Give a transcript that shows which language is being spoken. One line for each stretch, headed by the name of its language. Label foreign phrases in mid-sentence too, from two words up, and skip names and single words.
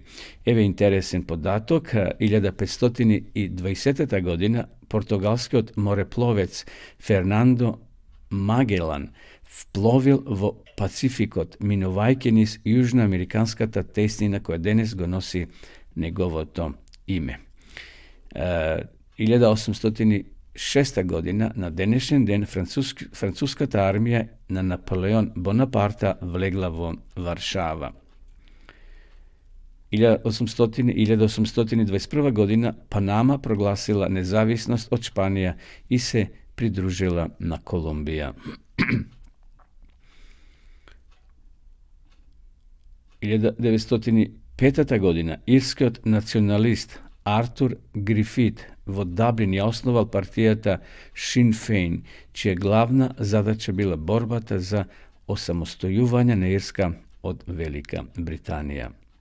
Macedonian: Еве интересен податок, 1520 година португалскиот морепловец Фернандо Магелан впловил во Пацификот, минувајќи низ јужноамериканската теснина која денес го носи неговото име. 1806 година, на денешен ден, француската армија на Наполеон Бонапарта влегла во Варшава. 1821. godina Panama proglasila nezavisnost od Španija i se pridružila na Kolumbija. 1905. godina irski nacionalist Arthur Griffith v Dublin je osnoval partijata Sinn Féin, čija glavna zadaća bila borbata za osamostojuvanje na Irska od Velika Britanija.